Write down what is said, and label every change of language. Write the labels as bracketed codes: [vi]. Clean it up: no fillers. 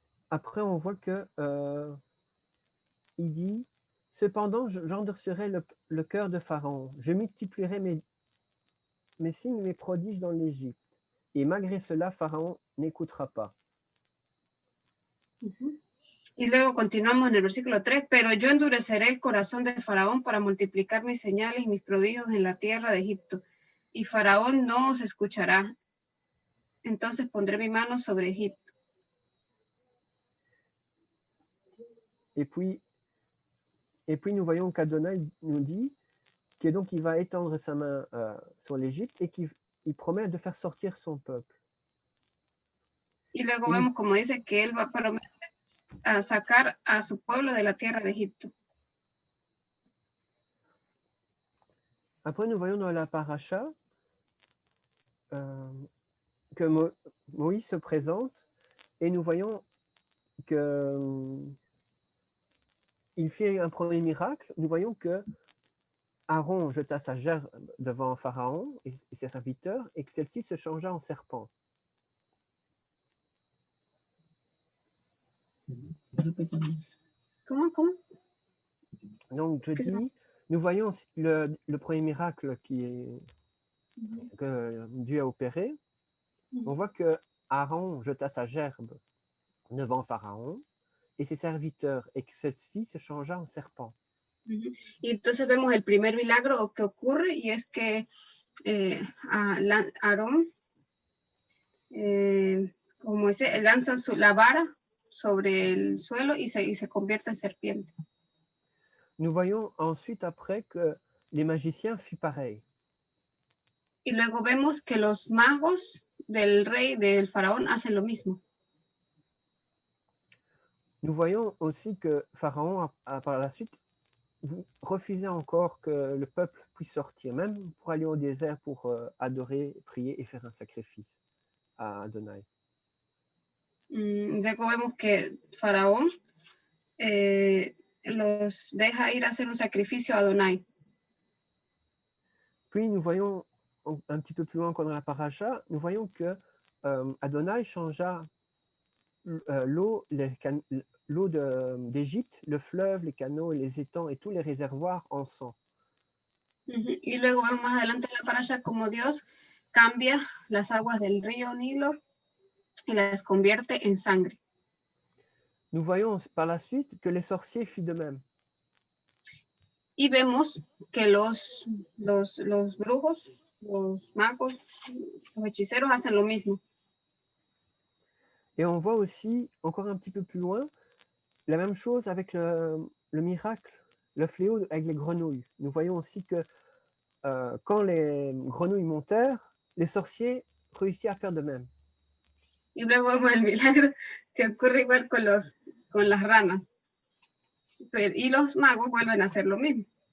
[fr] Après, on voit que, il dit, cependant, j'endurcirai le cœur de Pharaon, je multiplierai mes signes, mes prodiges dans l'Égypte. Et malgré cela, Pharaon n'écoutera pas. [es] Y luego continuamos en el versículo 3, pero yo endureceré el corazón de Faraón para multiplicar mis señales y mis prodigios en la tierra de Egipto, y Faraón no os escuchará. Entonces pondré mi mano sobre Egipto. [fr] Et puis nous voyons qu'Adonai nous dit que donc il va étendre sa main sur l'Égypte et qu'il promet de faire sortir son peuple. [es] Y luego Y- vemos como dice que él va a prometer a sacar a su pueblo de la tierra de Egipto. [fr] Après, nous voyons dans la paracha que Moïse se présente et nous voyons que il fait un premier miracle. Nous voyons que Aaron jeta sa gerbe devant Pharaon et ses serviteurs et que celle-ci se changea en serpent. [es] ¿Cómo? [fr] Donc, je Excuse-moi. dis, nous voyons le premier miracle que Dieu a opéré. On voit que Aaron jeta sa gerbe devant Pharaon et ses serviteurs et que celle-ci se changea en serpent. [es] Y entonces vemos el primer milagro que ocurre y es que Aarón, como dice, lanza la vara sobre el suelo y se convierte en serpiente. [fr] Nous voyons ensuite après que les magiciens firent pareil. [es] Y luego vemos que los magos del rey, del faraón, hacen lo mismo. [fr] Nous voyons aussi que Pharaon, par la suite, refusait encore que le peuple puisse sortir, même pour aller au désert pour adorer, prier et faire un sacrifice à Adonai. [es] Luego vemos que faraón los deja ir a hacer un sacrificio a Adonai. [fr] Puis nous voyons un petit peu plus loin encore dans la paracha, nous voyons que Adonai changea l'eau d'Égypte, le fleuve, les canaux, les étangs et tous les réservoirs en sang. [es] Y luego vemos más adelante en la parasha como Dios cambia las aguas del río Nilo y las convierte en sangre. [fr] Nous voyons par la suite que les sorciers firent de même. [es] Y vemos que los brujos, los magos, los hechiceros hacen lo mismo. [fr] Et on voit aussi, encore un petit peu plus loin, la même chose avec le miracle, le fléau avec les grenouilles. Nous voyons aussi que quand les grenouilles montèrent, les sorciers réussirent à faire de même. [es] Y luego vemos el milagro que ocurre igual con las ranas. Y los magos vuelven a hacer lo mismo.